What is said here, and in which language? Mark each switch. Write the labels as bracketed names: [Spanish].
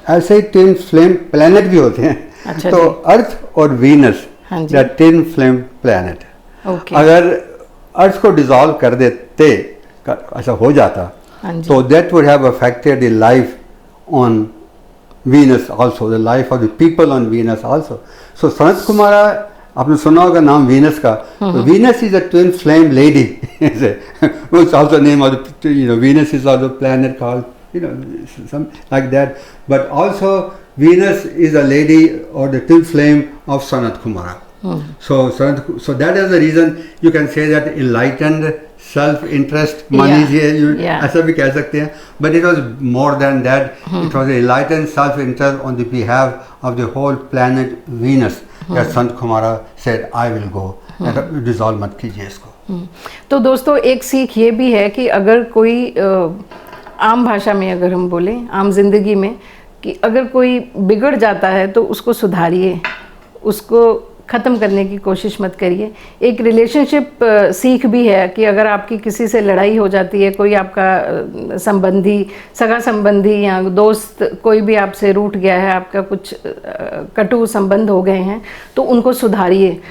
[Hindi] ऐसे ही twin flame planet भी होते हैं। अच्छा, तो अर्थ और वीनस, ट्विन फ्लेम प्लैनेट। अगर अर्थ को डिसॉल्व कर देते, ऐसा हो जाता, तो [English] That would have affected the life on Venus also, the life of the people on Venus also. [Hindi] So Sanat Kumara, आपने सुना होगा नाम वीनस का. [English] So Venus is a twin flame lady. It's also name of the, Venus is also planet called, some like that. But also Venus is a lady or the twin flame of Sanat Kumara. So that is the reason you can say that enlightened self-interest, money [Hindi] ऐसा भी कह सकते हैं. [English] But it was more than that. It was enlightened self-interest on the behalf of the whole planet Venus. That Sanat Kumara said, I will go. [Hindi] Dissolve मत कीजिए इसको. तो दोस्तों एक सीख ये भी है कि अगर कोई आम भाषा में अगर हम बोलें, आम जिंदगी में, कि अगर कोई बिगड़ जाता है तो उसको सुधारिए, उसको ख़त्म करने की कोशिश मत करिए. एक रिलेशनशिप सीख भी है कि अगर आपकी किसी से लड़ाई हो जाती है, कोई आपका संबंधी, सगा संबंधी या दोस्त कोई भी आपसे रूठ गया है, आपका कुछ कटु संबंध हो गए हैं, तो उनको सुधारिए.